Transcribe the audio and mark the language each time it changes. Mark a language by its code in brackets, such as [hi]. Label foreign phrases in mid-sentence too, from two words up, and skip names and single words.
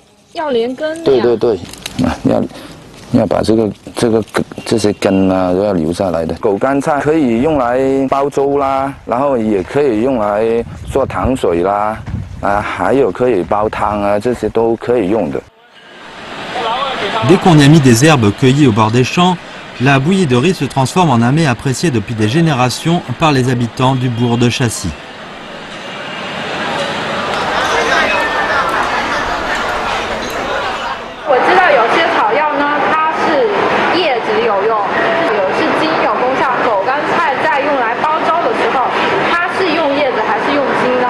[zh] 要连根的。对对对，啊，要把这些根啊都要留下来的。狗肝菜可以用来煲粥啦，然后也可以用来做糖水啦。还有可以煲汤啊，这些都可以用的。 [fr] Dès qu'on y a mis des herbes cueillies au bord des champs, la bouillie de riz se transforme en un mets apprécié depuis des générations par les habitants du bourg de Chassis. [zh] 我知道有些草药呢，它是叶子有用，有是精有功效。狗肝菜在用来煲粥的时候，它是用叶子还是用筋呢？